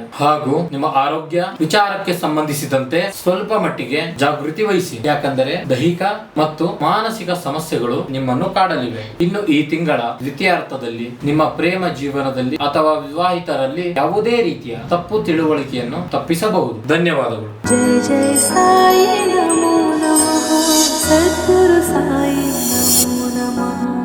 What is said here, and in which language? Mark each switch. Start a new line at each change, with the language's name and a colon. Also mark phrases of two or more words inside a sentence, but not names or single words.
Kannada: ಹಾಗೂ ನಿಮ್ಮ ಆರೋಗ್ಯ ವಿಚಾರಕ್ಕೆ ಸಂಬಂಧಿಸಿದಂತೆ ಸ್ವಲ್ಪ ಮಟ್ಟಿಗೆ ಜಾಗೃತಿ ವಹಿಸಿ, ಯಾಕಂದರೆ ದೈಹಿಕ ಮತ್ತು ಮಾನಸಿಕ ಸಮಸ್ಯೆಗಳು ನಿಮ್ಮನ್ನು ಕಾಡಲಿವೆ. ಇನ್ನು ಈ ತಿಂಗಳ ದ್ವಿತೀಯಾರ್ಥದಲ್ಲಿ ನಿಮ್ಮ ಪ್ರೇಮ ಜೀವನದಲ್ಲಿ ಅಥವಾ ವಿವಾಹಿತರಲ್ಲಿ ಯಾವುದೇ ರೀತಿಯ ತಪ್ಪು ತಿಳುವಳಿಕೆಯನ್ನು ತಪ್ಪಿಸಬಹುದು. ಧನ್ಯವಾದಗಳು.
Sanskrit: जय जय साई नमो नमः सद्गुरु साई नमो नमः।